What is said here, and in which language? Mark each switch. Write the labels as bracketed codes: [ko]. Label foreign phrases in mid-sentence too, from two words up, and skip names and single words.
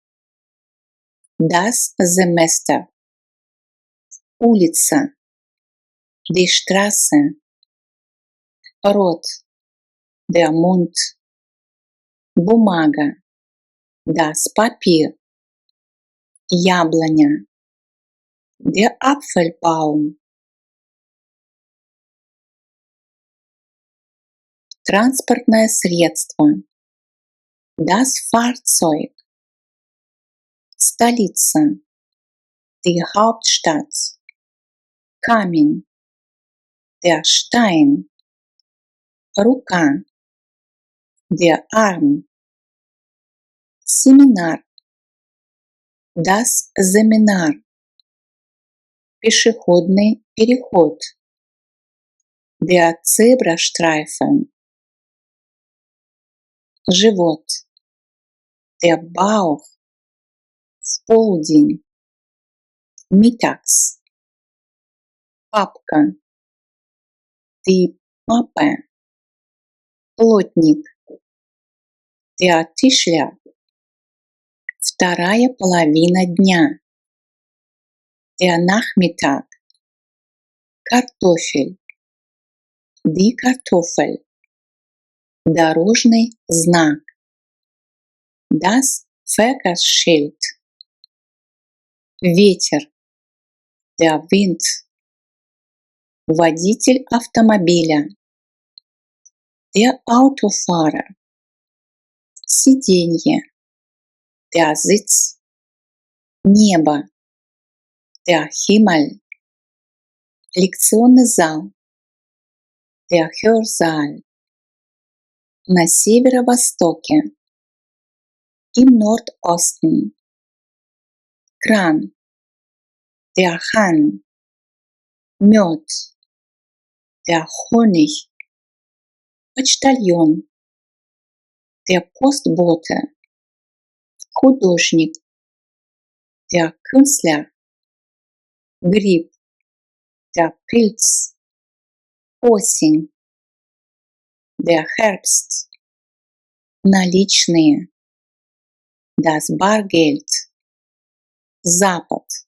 [de] das Semester, улица, die Straße, рот, der Mund, бумага, das Papier, яблоня, der Apfelbaum, [ru] транспортное средство, [de] das Fahrzeug, столица, die Hauptstadt, камень, der Stein, рука, der Arm, семинар, das Seminar, [ru] пешеходный переход, [de] der Zebrastreifen, живот, der Bauch, [ru] в полдень, [de] mittags, папка, die Pappe, плотник, der Tischler, [ru] вторая половина дня, [de] der Nachmittag, картофель, die Kartoffel, [ru] дорожный знак, [de] das Verkehrsschild, ветер, der Wind, [ru] водитель автомобиля, [de] der Autofahrer, сиденье, der Sitz, небо, der Himmel, [ru] лекционный зал, [de] der Hörsaal, [ru] на северо-востоке, [de] im Nordosten, кран, der Hahn, мед, der Honig, почтальон, der Postbote, художник, der Künstler, гриб, der Pilz, осень, der Herbst, наличные, das Bargeld, Запад,